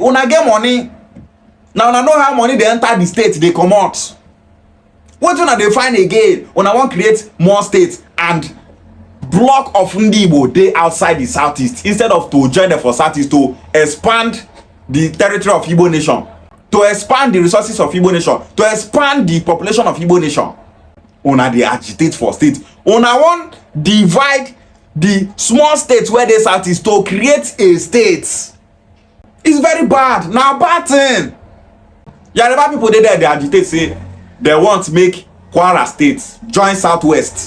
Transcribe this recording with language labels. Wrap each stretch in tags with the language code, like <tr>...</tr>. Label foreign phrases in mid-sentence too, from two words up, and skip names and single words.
<pcm>Una get money. Now una know how money dey enter the state, dey comot. Wetin una dey find again? Una wan create more states and block of Ndigbo dey outside the Southeast instead of to join them for Southeast to expand the territory of Igbo nation, to expand the resources of Igbo nation, to expand the population of Igbo nation. Una dey agitate for state. Una wan divide the small states where dey Southeast to create a state. It's very bad. Na bad thing. Yoruba people dey there, dey agitate say they want make Kwara State join Southwest.</pcm>